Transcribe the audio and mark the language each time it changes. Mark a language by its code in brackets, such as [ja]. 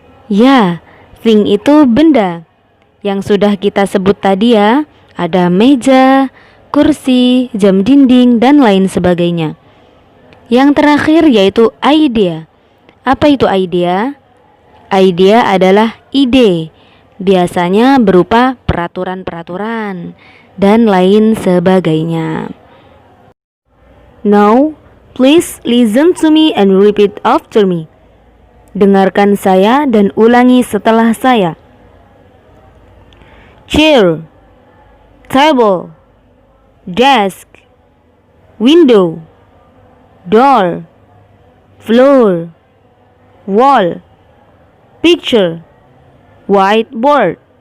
[id] Ya, thing itu benda. Yang sudah kita sebut tadi ya, ada meja, kursi, jam dinding, dan lain sebagainya. Yang terakhir yaitu idea. Apa itu idea? Idea adalah ide, biasanya berupa peraturan-peraturan dan lain sebagainya. [en] Now, please listen to me and repeat after me. [id] Dengarkan saya dan ulangi setelah saya. [en] Chair, table, desk, window, door, floor, wall, picture, whiteboard,